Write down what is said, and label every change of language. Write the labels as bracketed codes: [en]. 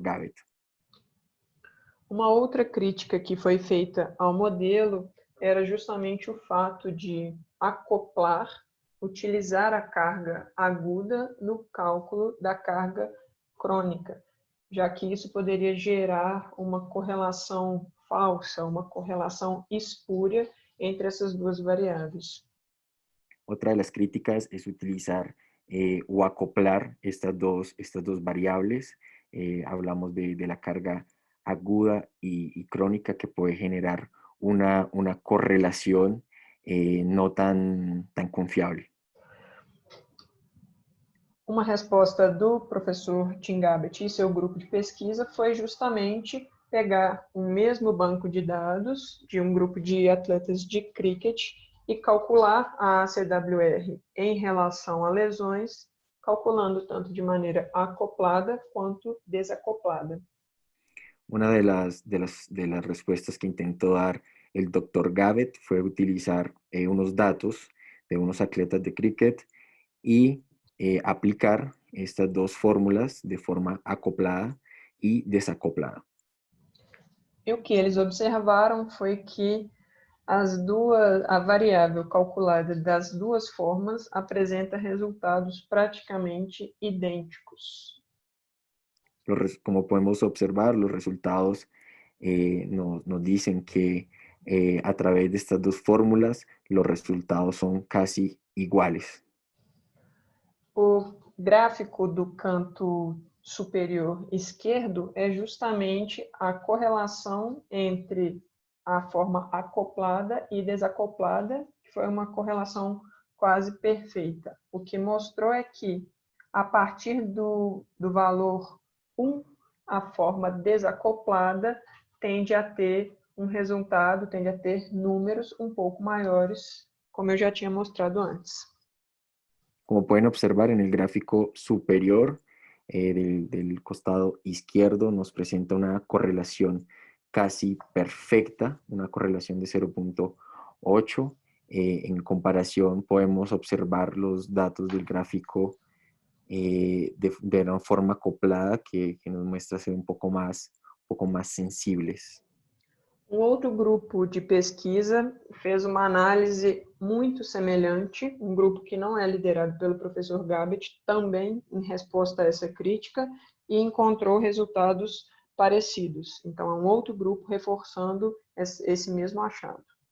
[pt] Gabbett. Uma outra crítica que foi feita ao modelo era justamente o fato de acoplar, utilizar a carga aguda no cálculo da carga crônica, já que isso poderia gerar uma correlação falsa, uma correlação espúria entre essas duas variáveis. [es] Otra de las críticas es utilizar o acoplar estas dos variables. Hablamos de la carga aguda y crónica, que puede generar una correlación no tan confiable. [pt] Uma resposta do professor Tim Gabbett e seu grupo de pesquisa foi justamente pegar o mesmo banco de dados de um grupo de atletas de cricket e calcular a ACWR em relação a lesões, calculando tanto de maneira acoplada quanto desacoplada. [es] Una de las respuestas que intentó dar el Dr. Gabbett fue utilizar unos datos de unos atletas de cricket y aplicar estas dos fórmulas de forma acoplada y desacoplada. [pt] E o que eles observaram foi que a variável calculada das duas formas apresenta resultados praticamente idênticos. [es] Como podemos observar, los resultados nos dicen que a través de estas dos fórmulas los resultados son casi iguales. [pt] O gráfico do canto superior esquerdo é justamente a correlação entre a forma acoplada e desacoplada, que foi uma correlação quase perfeita. O que mostrou é que, a partir do valor 1, a forma desacoplada tende a ter um resultado, tende a ter números um pouco maiores, como eu já tinha mostrado antes. [es] Como pueden observar en el gráfico superior del costado izquierdo, nos presenta una correlación casi perfecta, una correlación de 0.8. En comparación, podemos observar los datos del gráfico de una forma acoplada que nos muestra ser un poco más sensibles. [pt] Um outro grupo de pesquisa fez uma análise muito semelhante, um grupo que não é liderado pelo professor Gabbett, também em resposta a essa crítica, e encontrou resultados parecidos. Então, é um outro grupo reforçando esse mesmo achado.